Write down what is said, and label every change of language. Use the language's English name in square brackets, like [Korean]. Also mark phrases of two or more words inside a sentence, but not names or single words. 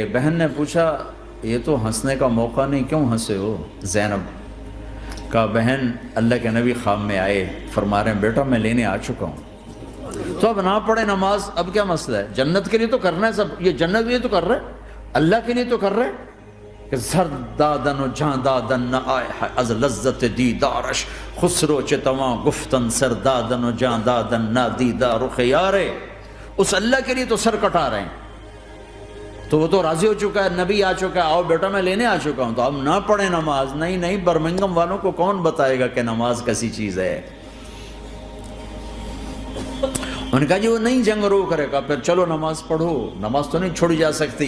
[Urdu] بہن نے پوچھا یہ تو ہنسنے کا موقع نہیں، کیوں ہنسے ہو؟ زینب کہا بہن اللہ کے نبی خواب میں آئے، فرما رہے ہیں بیٹا میں لینے آ چکا ہوں۔ تو اب نہ پڑھے نماز، اب کیا مسئلہ ہے؟ جنت کے لیے تو کرنا ہے سب، یہ جنت کے لیے تو کر رہے، اللہ کے لیے تو کر رہے کہ [Persian] زر دادن و جان دادن نہ آئے از لذت دیدارش، خسرو چتواں گفتن سر دادن و جان دادن نہ دیدہ رخ یارے۔ [Urdu] اس اللہ کے لیے تو سر کٹا رہے ہیں، تو وہ تو راضی ہو چکا ہے، نبی آ چکا ہے، آؤ بیٹا میں لینے آ چکا ہوں۔ تو اب نہ پڑھیں نماز، نہیں برمنگم والوں کو کون بتائے گا کہ نماز کیسی چیز ہے؟ انہوں نے کہا جی وہ نہیں جنگ روک کرے گا، پھر چلو نماز پڑھو، نماز تو نہیں چھوڑی جا سکتی۔